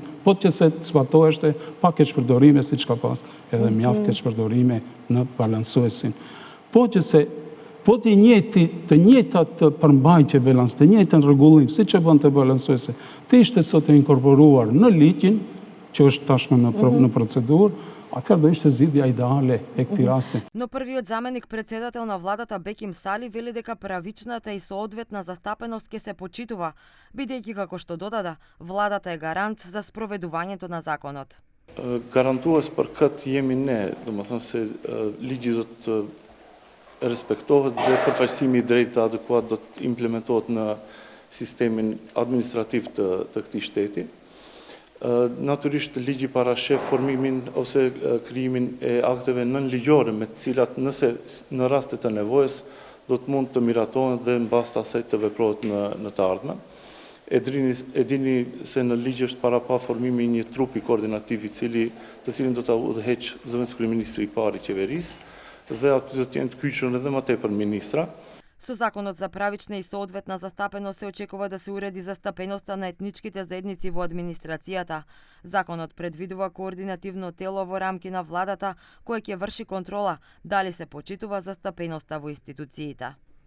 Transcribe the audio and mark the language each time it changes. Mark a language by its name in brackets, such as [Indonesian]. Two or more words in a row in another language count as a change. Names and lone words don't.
[Albanian] Po që se zbatoheshte pa keqpërdorime siç ka pas edhe mjaft keqpërdorime në balancuesin. Po që se të njëjtat përmbajtje balans, të njëjtën rregullim, siç e bën të balancuese, të ishte sot e inkorporuar në ligjin, që është tashmë në procedurë, atëherë do ishte zgjidhja ideale e këtij rasti. [Macedonian] Но првиот заменик председател на владата Беким Сали вели дека правичната и соодветна застапеност ќе се почитува, бидејќи како што додада, владата е гарант за спроведувањето на законот. [Albanian] Гарантуес për këtë jemi ne, domethënë se ligji do të respektohet dhe përfaqësimi i drejtë të adekuat do të implementohet në sistemin administrativ të këtij shteti. Natyrisht ligji parashef formimin ose krijimin e akteve nënligjore me të cilat nëse në raste të nevojës do të mund të miratohen dhe mbas asaj të veprohet në të ardhmen. E dini se në ligj është para pa formimi një trupi koordinativ të cilin do ta udhëheq zëvendës kryeministri i parë i qeverisë dhe aty do të jenë të kyçur edhe më tepër ministra. [Macedonian] Со законот за правична и соодветна застапеност се очекува да се уреди застапеноста на етничките заедници во администрацијата. Законот предвидува координативно тело во рамки на владата кое ќе врши контрола дали се почитува застапеноста во институциите.